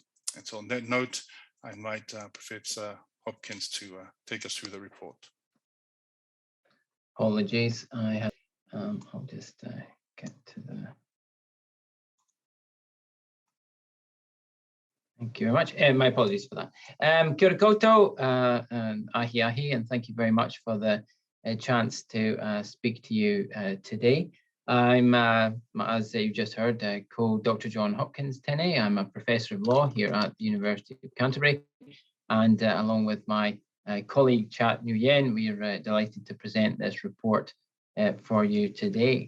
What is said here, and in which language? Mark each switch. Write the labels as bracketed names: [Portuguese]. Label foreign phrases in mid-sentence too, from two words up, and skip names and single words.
[English] And so on that note, I invite Professor Hopkins to take us through the report. Apologies, I have, I'll just get to the... Thank you very much. My apologies for that. [Māori] Kia ora koutou, ahi ahi, [English] and thank you very much for the chance to speak to you today. I'm, as you just heard, Dr. John Hopkins tene. I'm a professor of law here at the University of Canterbury, and along with my colleague Chat Nguyen, we are delighted to present this report for you today.